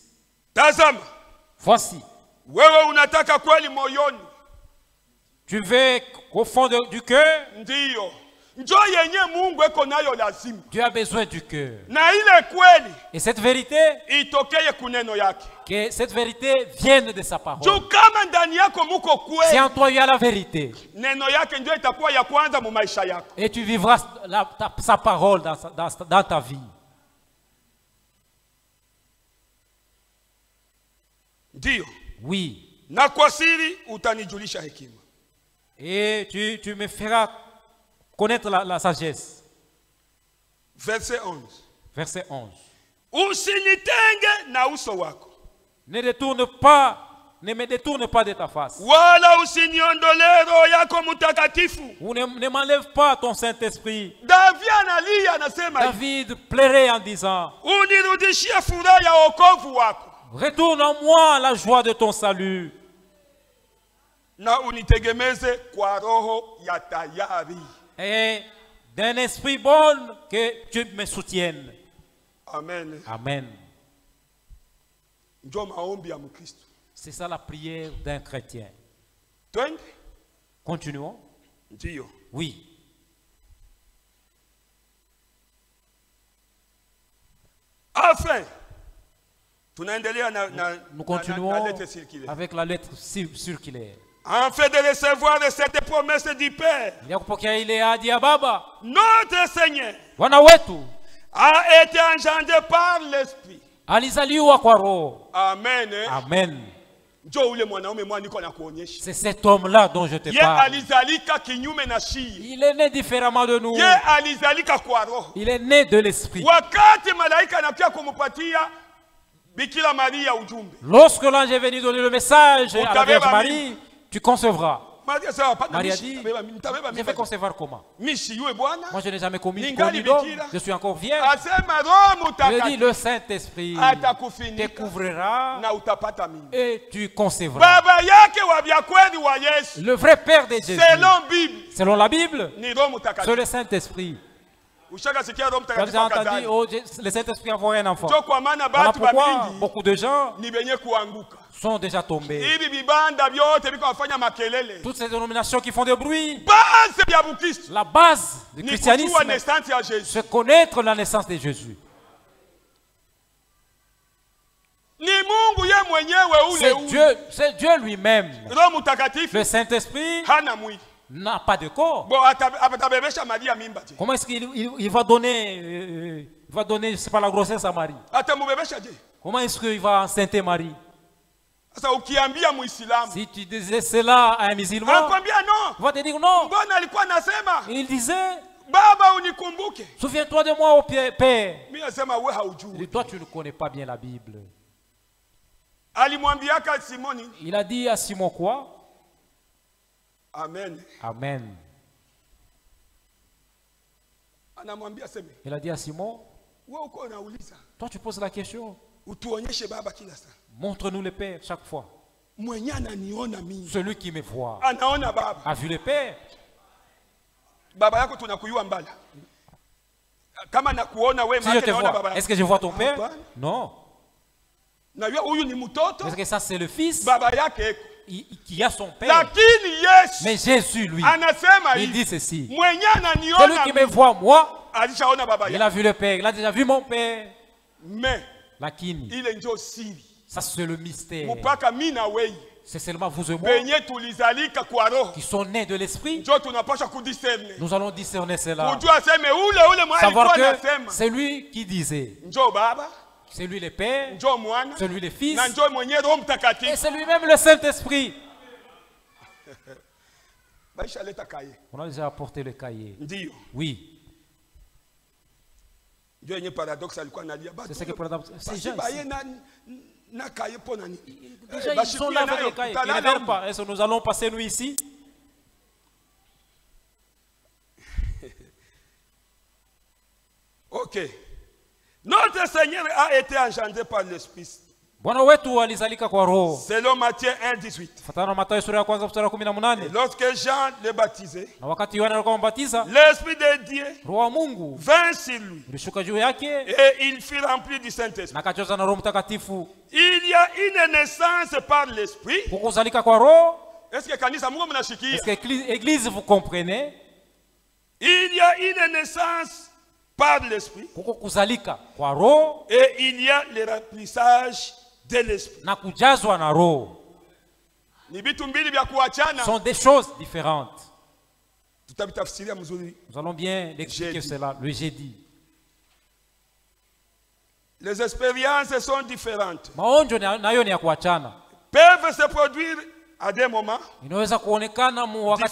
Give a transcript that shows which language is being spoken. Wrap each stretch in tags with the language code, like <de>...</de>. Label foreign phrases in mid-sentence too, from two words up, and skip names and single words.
<sw>Tazama,</sw> <fr>Voici,</fr> <sw>wewe unataka kweli moyoni.</sw> <fr>tu veux qu'au fond du cœur,</fr> <sw>Ndiyo. Njo yenye Mungu eko nayo lazima.</sw> <fr>tu as besoin du cœur.</fr> <sw>Na ile kweli</sw> <fr>Et cette vérité,</fr> <sw>itokeye kuneno yake.</sw> <fr>que cette vérité vienne de sa parole.</fr> <sw>Juu kama ndani yako muko</sw> <fr>Si</fr> <sw>kweli,</sw> <fr>en toi il y a la vérité,</fr> <sw>neno yake ndio itakuwa ya kwanza mu maisha yako.</sw> <fr>et tu vivras sa parole dans ta vie.</fr> <sw>Ndiyo.</sw> <fr>Oui.</fr> <sw>Na kwa siri utanijulisha hekima.</sw> <fr>Et tu me feras connaître la sagesse. Verset 11. Verset 11.</fr> <sw>Usinitenge na uso wako.</sw> <fr>Ne me détourne pas de ta face.</fr> <sw>Wala usiniondole roho yako mtakatifu.</sw> <fr>Ou ne m'enlève pas ton Saint-Esprit.</fr> <sw>David analia anasema hivi,</sw> <fr>David plairait en disant,</fr> <sw>unirudishie furaha ya wokovu wako</sw> <fr>retourne en moi la joie de ton salut</fr> <sw>na unitegemeze kwa roho ya tayari.</sw> <fr>et d'un esprit bon que tu me soutiennes.</fr> <sw>Amen.</sw> <fr>Amen.</fr> <sw>Ndio maombi ya Mkristo.</sw> <fr>C'est ça la prière d'un chrétien.</fr> <sw>Twende?</sw> <fr>Continuons.</fr> <sw>Ndiyo.</sw> <fr>Oui.</fr> <sw>Afin Tunaendelea</sw> <fr>Nous</fr> <sw>na</sw> <fr>continuons lettre circulaire. avec la lettre circulaire. En fait de recevoir cette promesse du Père,</fr> <sw>Il ya kupokea ile ahadi ya Baba.</sw> <fr>notre Seigneur</fr> <sw>Bwana wetu</sw> <fr>a été engendré par l'Esprit.</fr> <sw>alizaliwa kwa Roho. Amen.</sw> <fr>Amen.</fr> <sw>Njoo ule mwanaume mwana niko na kuonyesha.</sw> <fr>C'est cet homme-là dont je te</fr> <sw>Ye</sw> <fr>parle.</fr> <sw>alizalika kinyume na shii.</sw> <fr>Il est né différemment de nous.</fr> <sw>Ye alizalika kwa roho.</sw> <fr>Il est né de l'esprit.</fr> <sw>Wakati malaika anakuja kumpatia Bikira Maria ujumbe.</sw> <fr>Lorsque l'ange est venu donner le message à la</fr> <sw>Utabeba</sw> <fr>Vierge Marie, tu concevras.</fr> <sw>Maria sasa hapana Maria mishi.</sw> <fr>dit,</fr> <sw>Nitabeba</sw> <fr>Je vais</fr> <sw>mimba.</sw> <fr>concevoir comment?</fr> <sw>Mishi yule bwana.</sw> <fr>Moi, je n'ai jamais commis</fr> <sw>Ningali</sw> <fr>d'homme.</fr> <sw>bikira.</sw> <fr>Je suis encore vierge.</fr> <sw>Asema Roho</sw> <fr>Je dis,</fr> <sw>Mtakatifu</sw> <fr>le Saint-Esprit</fr> <sw>atakufunika</sw> <fr>te couvrira</fr> <sw>na utapata mimba.</sw> <fr>et tu concevras.</fr> <sw>Baba yake wa vya kweli wa Yesu.</sw> <fr>Le vrai Père de Jésus, Selon Bible selon la Bible,</fr> <sw>ni Roho</sw> <fr>c'est</fr> <sw>Mtakatifu.</sw> <fr>le Saint-Esprit.</fr> <sw>Ushaka sikia Roho</sw> <fr>Vous avez</fr> <sw>Mtakatifu</sw> <fr>entendu,</fr> <sw>akazali.</sw> <fr>oh, le Saint-Esprit a envoyé un enfant.</fr> <sw>Ndio kwa maana</sw> <fr>Voilà</fr> <sw>batu</sw> <fr>pourquoi</fr> <sw>bamingi</sw> <fr>beaucoup de gens</fr> <sw>ni benye kuanguka.</sw> <fr>sont déjà tombés.</fr> <sw>Hivi vibanda vyote viko wafanya makelele.</sw> <fr>Toutes ces dénominations qui font des bruits,</fr> <sw>Base ya Bukristo</sw> <fr>la base du</fr> <sw>ni</sw> <fr>christianisme,</fr> <sw>kujua naissance ya Yesu.</sw> <fr>c'est connaître la naissance de Jésus.</fr> <sw>Ni Mungu ye mwenyewe ule.</sw> <fr>C'est Dieu lui-même.</fr> <sw>Roho Mtakatifu</sw> <fr>Le Saint-Esprit</fr> <sw>hana mwili.</sw> <fr>n'a pas de corps.</fr> <sw>Bo atabebesha Maria mimba je.</sw> <fr>Comment est-ce qu'il va donner, c'est pas la grossesse à Marie?</fr> <sw>Atamubebesha je.</sw> <fr>Comment est-ce qu'il va enceinter Marie?</fr> <sw>Sasa ukiambia Muislamu,</sw> <fr>Si tu disais cela à un musulman,</fr> <sw>anakwambia non.</sw> <fr>il va te dire non.</fr> <sw>Mbona alikuwa anasema,</sw> <fr>Il disait,</fr> <sw>Baba unikumbuke.</sw> <fr>souviens-toi de moi, Père.</fr> <sw>Mimi nasema wewe</sw> <fr>Et</fr> <sw>haujui.</sw> <fr>toi, tu ne connais pas bien la Bible.</fr> <sw>Alimwambiaka Simoni,</sw> <fr>Il a dit à Simon quoi?</fr> <sw>amen.</sw> <fr>Amen.</fr> <sw>Anamwambia sema,</sw> <fr>Il a dit à Simon,</fr> <sw>wewe uko unauliza,</sw> <fr>toi tu poses la question,</fr> <sw>utuonyeshe Baba kila saa.</sw> <fr>montre-nous le Père chaque fois.</fr> <sw>Mwenye ananiona mimi,</sw> <fr>Celui qui me voit</fr> <sw>anaona Baba.</sw> <fr>a vu le Père.</fr> <sw>Baba yako tunakuyua mbala. Kama nakuona wewe</sw> <fr>Si je</fr> <sw>maana</sw> <fr>te</fr> <sw>naona</sw> <fr>vois,</fr> <sw>baba.</sw> <fr>est-ce que je vois ton Père?</fr> <sw>Hapana.</sw> <fr>Non.</fr> <sw>Na yeye huyu ni mtoto,</sw> <fr>Parce que ça c'est le Fils</fr> <sw>baba yake eko.</sw> <fr>qui a son Père.</fr> <sw>Lakini Yesu</sw> <fr>Mais Jésus, lui,</fr> <sw>anasema</sw> <fr>il</fr> <sw>hivi,</sw> <fr>dit ceci.</fr> <sw>mwenye</sw> <fr>Celui</fr> <sw>ananiona</sw> <fr>qui me voit, moi,</fr> <sw>alishaona baba</sw> <fr>il</fr> <sw>yake.</sw> <fr>a vu le Père. Il a déjà vu mon Père. Mais</fr> <sw>Lakini, ile ndio siri.</sw> <fr>ça c'est le mystère.</fr> <sw>Mpaka mimi na wewe</sw> <fr>C'est seulement vous et moi</fr> <sw>benye tulizalika kwa roho</sw> <fr>qui sont nés de l'Esprit.</fr> <sw>ndio tunapaswa kudiscerne.</sw> <fr>Nous allons discerner cela.</fr> <sw>Kujua sema ule mwana</sw> <fr>Savoir</fr> <sw>alikuwa</sw> <fr>que</fr> <sw>anasema</sw> <fr>c'est lui qui disait.</fr> <sw>njoo baba,</sw> <fr>C'est lui le Père,</fr> <sw>njoo mwana,</sw> <fr>c'est lui le Fils,</fr> <sw>na njoo mwenye Roho</sw> <fr>et</fr> <sw>Mtakatifu.</sw> <fr>c'est lui-même le Saint-Esprit.</fr> <sw>Baisha leta kaye.</sw> <fr>On a déjà apporté le cahier.</fr> <sw>Ndio.</sw> <fr>Oui.</fr> <sw>Ndio yenye paradoxe alikuwa analia batu.</sw> <fr>C'est ce que ces</fr> <sw>Basi</sw> <fr>gens</fr> <sw>baye</sw> <fr>ici,</fr> <sw>na kaye pona nini?</sw> <fr>déjà ils sont là avec le cahier. Ils ne viennent pas. Est-ce que nous allons passer nous ici? OK. Notre Seigneur a été engendré par l'Esprit.</fr> <sw>Bwana wetu alizalika kwa Roho.</sw> <fr>Selon Matthieu 1:18.</fr> <sw>Fatana na Mathayo sura ya kwanza mstari wa 18.</sw> <fr>Lorsque Jean le baptisait,</fr> <sw>Na wakati Yohana alikuwa mbatiza,</sw> <fr>l'Esprit de Dieu</fr> <sw>Roho wa Mungu</sw> <fr>vint sur lui</fr> <sw>ulishuka juu yake</sw> <fr>et il fut rempli du Saint-Esprit.</fr> <sw>na akajaza na Roho Mtakatifu.</sw> <fr>Il y a une naissance par l'Esprit.</fr> <sw>Pour kuzalika kwa Roho,</sw> <fr>Est-ce que</fr> <sw>kanisa Mungu mnashikia?</sw> <fr>est-ce que l'église vous comprenez? Il y a une naissance par l'Esprit</fr> <sw>Kuko kuzalika kwa Roho</sw> <fr>et il y a le remplissage de l'Esprit.</fr> <sw>na kujazwa na Roho. Ni vitu mbili vya kuachana.</sw> <fr>Sont des choses différentes.</fr> <sw>Tutabitafsiria mzuri.</sw> <fr>Nous allons bien l'expliquer Jeudi. cela le jeudi. Les expériences sont différentes.</fr> <sw>Maonjo nayo ni ya kuachana.</sw> <fr>Peuvent se produire à des moments.</fr> <sw>Inaweza kuonekana wakati</sw>